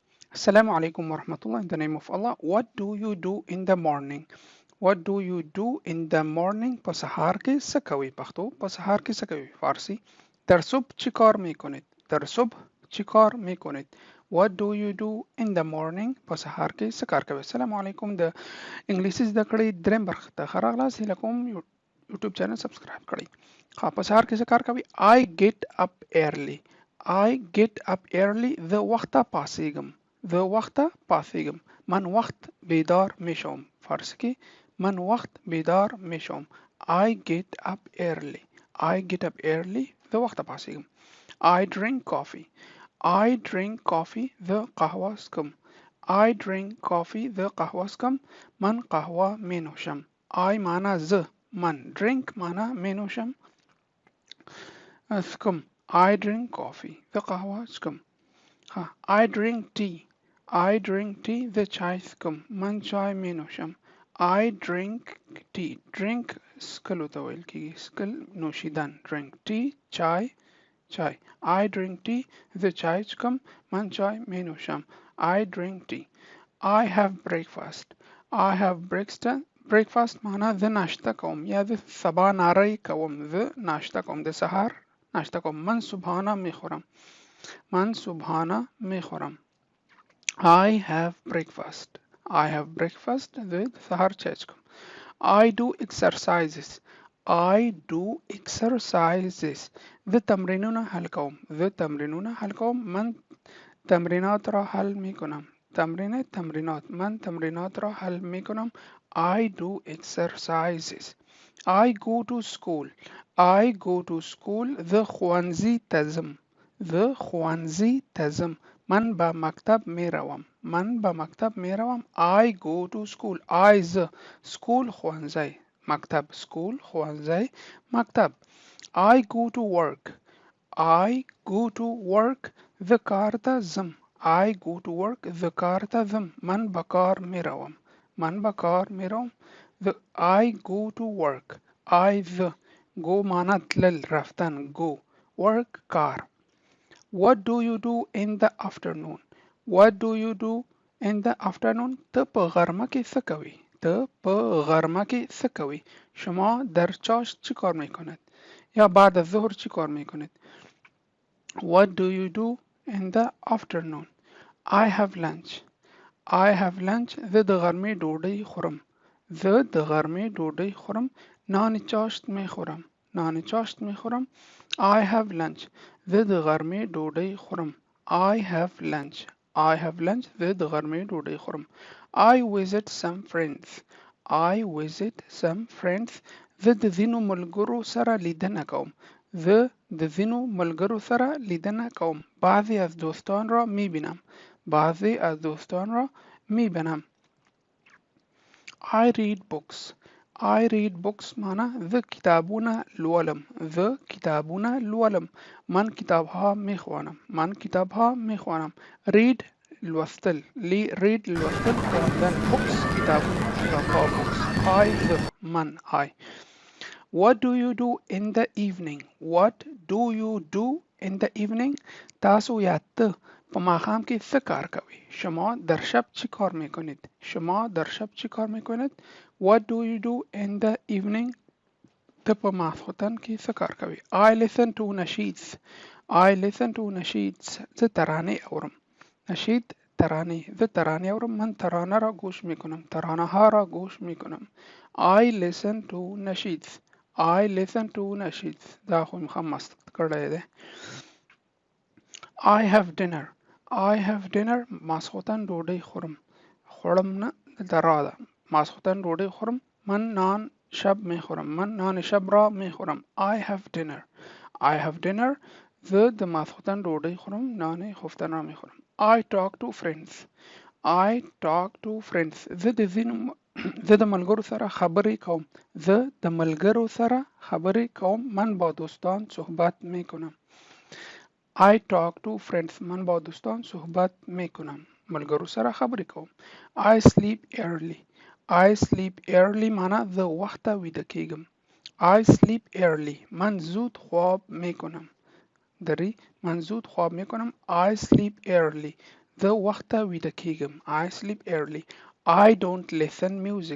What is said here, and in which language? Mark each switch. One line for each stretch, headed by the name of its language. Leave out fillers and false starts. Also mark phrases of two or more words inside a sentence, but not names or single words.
Arabic: السلام عليكم ورحمة الله.
English: In the name of Allah, what do you do in the morning? What do you do in the morning?
Pashto: په سهار کې څه کوئ؟ پښتو په سهار کې څه کوئ؟
Persian: فارسی در صبح چی کار میکنید؟ در صبح چی کار میکنید؟
English: What do you do in the morning?
Pashto: په سهار کې څه کار کوئ؟
Arabic: السلام علیکم.
Pashto: د انګلیسي زده کړې دریم برخه ته ښه راغلاست. هیله کوم یوټیوب چینل سبسکرایب کړئ. ها په سهار کې څه کار کوئ؟
English: I get up early. I get up early.
Pashto: زه وخته پاڅیږم. زه وخته پاڅیږم.
Persian: من وخت بیدار میشم.
Pashto: فارسی کې
Persian: من وقت بیدار میشم.
English: I get up early. I get up early.
Pashto: زه وخته پاڅیږم.
English: I drink coffee. I drink coffee.
Pashto: زه قهوه څښم.
English: I drink coffee.
Pashto: زه قهوه څښم.
Persian: من قهوه می نوشم. I
Pashto: معنا زه.
Persian: من drink معنا می نوشم. څښم.
English: I drink coffee.
Pashto: زه قهوه څښم.
English: I drink tea. I drink tea.
Pashto: زه چای څښم.
Persian: من چای می نوشم.
English: I drink tea. Drink
Pashto: څښلو ته ویل کیږي. څښل نوشیدن.
English: Drink tea
Pashto: چای چای.
English: I drink tea.
Pashto: زه چای څښم.
Persian: من چای می نوشم.
English: I drink tea. I have breakfast. I have breakfast
Pashto: معنا زه ناشته کوم یا زه سبا ناری کوم. زه ناشته کوم. د سهار ناشته کوم.
Persian: من صبحانه می خورم. من صبحانه می خورم.
English: I have breakfast. I have breakfast.
Pashto: زه د سهار چای څښم.
English: I do exercises. I do exercises.
Pashto: زه تمرینونه حل کوم. زه تمرینونه حل کوم.
Persian: من تمرینات را حل می کنم. تمرینات. من تمرینات را حل می کنم.
English: I do exercises. I go to school. I go to school.
Pashto: زه ښوونځي ته ځم. زه ښوونځي ته ځم.
Persian: من به مکتب می روم. من به مکتب می روم.
English: I go to school. I زه.
Pashto: School ښوونځی. مکتب. School ښوونځی. مکتب.
English: I go to work. I go to work.
Pashto: زه کار ته ځم.
English: I go to work.
Pashto: زه کار ته ځم.
Persian: من به کار می روم. من به کار می روم.
English: I go to work. I زه. Go معنا تلل رفتن. Go. Work کار. What do you do in the afternoon? What do you do in the afternoon?
Pashto: ته په غرمه کې څه کوي؟ ته په غرمه کې څه کوي؟
Persian: شما در چاشت چی کار میکنید؟ یا بعد از ظهر چی کار میکنید؟
English: What do you do in the afternoon? I have lunch. I have lunch.
Pashto: زه د غرمې ډوډۍ خورم. زه د غرمې ډوډۍ خورم.
Persian: نان چاشت میخورم. نان چاشت میخورم.
English: I have lunch.
Pashto: زه د غرمې ډوډۍ خورم.
English: I have lunch. I have lunch.
Pashto: زه د غرمې ډوډۍ خورم.
English: I visit some friends. I visit some friends.
Pashto: زه د ځینو ملګرو سره لیدنه کوم. زه د ځینو ملګرو سره لیدنه کوم.
Persian: بعضی از دوستان را میبینم. بعضی از دوستان را میبینم.
English: I read books. I read books معنا
Pashto: زه کتابونه لولم. زه کتابونه لولم.
Persian: من کتابها میخوانم. من کتابها میخوانم.
English: Read لوستل. Read لوستل. خواندن. Books کتابونه. کتابها. Books. I زه. من I. What do you do in the evening? What do you do in the evening?
Pashto: تاسو یا ته په ماښام کې څه کار کوئ؟
Persian: شما در شب چی کار میکنید؟ شما در شب چی کار میکنید؟
English: What do you do in the evening?
Pashto: ته په ماښام کې څه کار کوئ؟
English: I listen to nasheeds. I listen to nasheeds.
Pashto: زه ترانه اورم.
Persian: نشید ترانه.
Pashto: زه ترانه اورم.
Persian: من ترانه را گوش میکنم. ترانه ها را گوش میکنم.
English: I listen to nasheeds. I listen to nasheeds.
Pashto: دا خو مخم مست کړی دی.
English: I have dinner. I have dinner.
Pashto: ماسخوتن ډوډۍ خورم. خورم نه دلته را ده. ماسخوتن ډوډۍ خورم.
Persian: من نان شب می خورم. من نان شب را می خورم.
English: I have dinner. I have dinner.
Pashto: زه د ماسخوتن ډوډۍ خورم.
Persian: نان خفتن را می خورم.
English: I talk to friends. I talk to friends.
Pashto: زه د ملګرو سره خبرې کوم. زه د ملګرو سره خبرې کوم.
Persian: من با دوستان صحبت می کنم.
English: I talk to friends.
Persian: من با دوستان صحبت می کنم.
Pashto: ملګرو سره خبرې کوم.
English: I sleep early. I sleep early
Pashto: معنا زه وخته ویده کیږم.
English: I sleep early.
Persian: من زود خواب می کنم. من زود خواب می کنم.
English: I sleep early.
Pashto: زه وخته ویده کیږم.
English: I sleep early. I don't listen music.